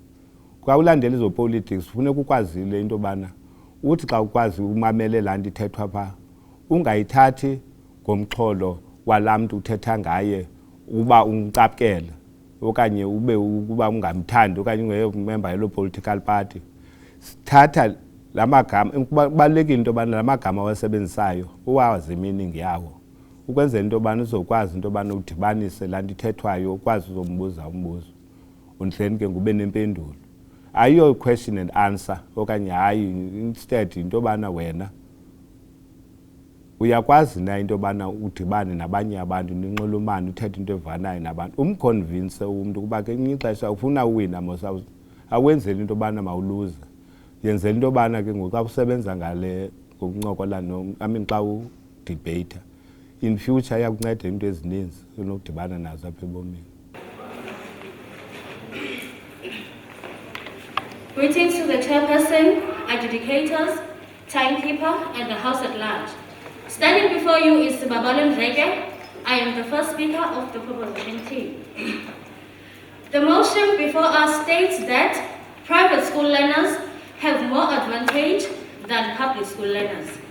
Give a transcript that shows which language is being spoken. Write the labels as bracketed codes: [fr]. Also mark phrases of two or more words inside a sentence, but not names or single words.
[xh] Kwa ulandela izo-politics funeka ukwazile into yobana uthi xa ukwazi umamele laa nto ithethwa phaa, ungayithathi ngomxholo walaa mntu uthetha ngaye uba umcapukela, okanye ube ukuba ungamthandi okanye ungeyomemba yeloo [en] political party. [xh] Thatha la magama, kubalulekile into yobana la magama awasebenzisayo uwazi i-meaning yawo, ukwenzela into yobana uzokwazi into yobana udibanise laa nto ithethwayo, ukwazi uzombuza umbuzo undleni ke ngube nempendulo. Ayiyo [en] question and answer [xh] okanye hayi, instead into yobana wena uyakwazi na into yobana udibane nabanye abantu ninxulumane uthethe into evanayo nabantu, umconvince umntu kuba ke ixesha ufuna uwina mos awenzeli into yobana mawuluze, yenzela into yobana ke ngoku xa usebenza ngale ngokuncokola xa udebata [en] in future [xh] iyakunceda into ezininzi onokudibana nazo apha ebomini. [en] Greetings to the chairperson, adjudicators, timekeeper, and the house at large. Standing before you is Babalo Ndleke. I am the first speaker of the proposition team. The motion before us states that private school learners have more advantage than public school learners.